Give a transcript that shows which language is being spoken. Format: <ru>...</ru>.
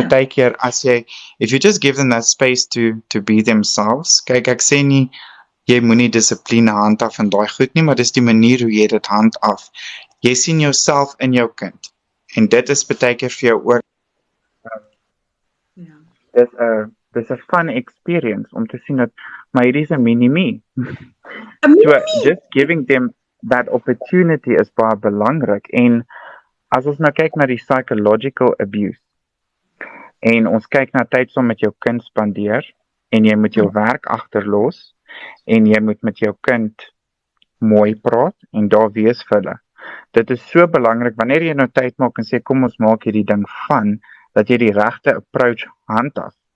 <af>partykeer as jy,</af> <en>if you just give them that space to be themselves,</en> <af>kyk ek sê nie, jy moenie dissipline handhaf en daai goed nie, maar dis die manier hoe jy dit handhaf. Jy sien jouself in jou kind. En dit is partykeer vir jou ook, Ja. dis 'n fun experience om te sien dat, maar hierdie is 'n mini-me. Een So,</af> <en>mini-me. just giving them that opportunity</en> <af>is baie belangrik. En as ons nou kyk na die psychological abuse, en ons kyk na tyd saam met jou kind spandeer, en jy moet jou werk agterlos, en jy moet met jou kind mooi praat, en daar wees vir hulle. Dit is so belangrik, wanneer jy nou tyd maak en sê, kom ons maak hierdie ding van, dat jy die regte approach handhaf.</af>